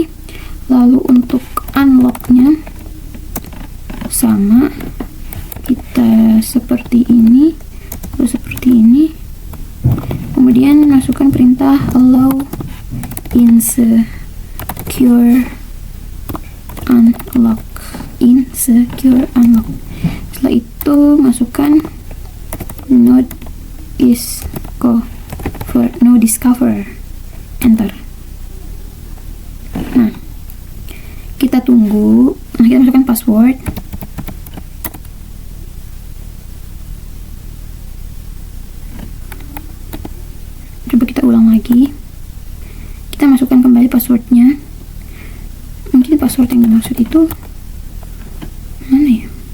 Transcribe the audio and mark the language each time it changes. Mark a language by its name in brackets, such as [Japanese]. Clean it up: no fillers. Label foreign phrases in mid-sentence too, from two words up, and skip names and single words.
[Indonesian] Lalu untuk unlock-nya sama, kita seperti ini, terus seperti ini. Kemudian masukkan perintah [English] allow insecure unlock. [Indonesian] Setelah itu masukkan [English] no discover, [Indonesian] enter. Nah, kita tunggu. Nah, kita masukkan password. Coba kita ulang lagi. Kita masukkan kembali passwordnya. Mungkin password yang dimaksud itu mana ya?